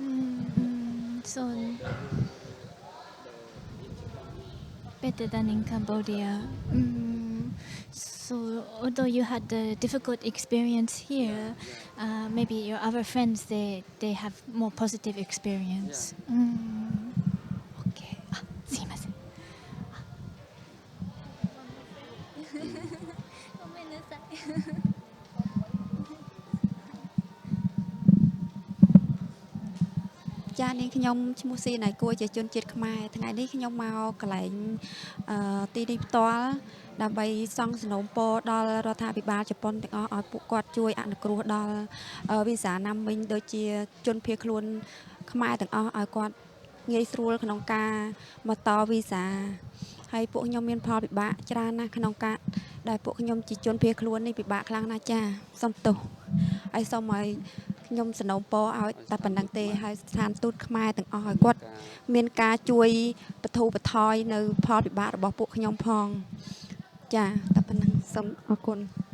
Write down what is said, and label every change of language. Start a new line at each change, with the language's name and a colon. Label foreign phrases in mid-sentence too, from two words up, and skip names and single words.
English: So Because the in Japan is better than in Cambodia. So although you had a difficult experience here, maybe your other friends they have more positive experience.
Japanese: Okay. すいません。ごめんなさい。
Khmer: ចានាងខ្ញុំឈ្មោះស៊ីណៃគួរជាជនជាតិខ្មែរថ្ងៃនេះខ្ញុំមកកន្លែងទីនេះផ្ទាល់ដើម្បីសង់សំណូមពរដល់រដ្ឋាភិបាលជប៉ុនទាំង អស់ឲ្យពួកគាត់ជួយអនុគ្រោះដល់វីសាណាំវិញដូចជាជនភៀសខ្លួនខ្មែរទាំងអស់ឲ្យគាត់ងាយស្រួលក្នុងការមកតវីសាហើយពួកខ្ញុំមានផលពិបាកច្រើនណាស់ក្នុងការដែលពួកខ្ញុំជាជនភៀសខ្លួននេះពិបាកខ្លាំងណាស់ចាសុំទោសហើយសូមឲ្យខ្ញុំសនំពរឲ្យតែប៉ុណ្្នឹងទេហើយស្ថានទូតខ្មែរទាំងអស់ឲ្យគាត់មានការជួយបធូរបន្ថយនៅផលពិបាករបស់ពួកខ្ញុំផងចាតែប៉ុណ្្នឹងសូមអរគុណ